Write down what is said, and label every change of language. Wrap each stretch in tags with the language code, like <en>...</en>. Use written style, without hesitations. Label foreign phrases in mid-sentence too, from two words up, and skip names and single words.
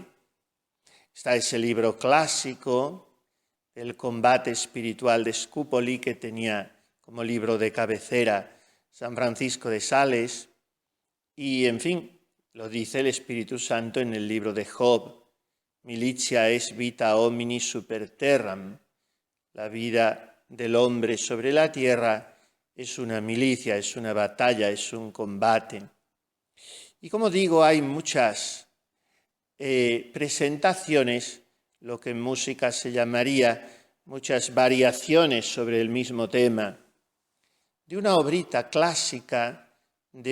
<es>Está ese libro clásico, El combate espiritual de Scupoli, que tenía como libro de cabecera San Francisco de Sales, y en fin, lo dice el Espíritu Santo en el libro de Job,</es> <la>Militia est vita homini super terram,</la> <es>la vida del hombre sobre la tierra es una milicia, es una batalla, es un combate. Y como digo, hay muchas presentaciones, lo que en música se llamaría muchas variaciones sobre el mismo tema, de una obrita clásica, de</es>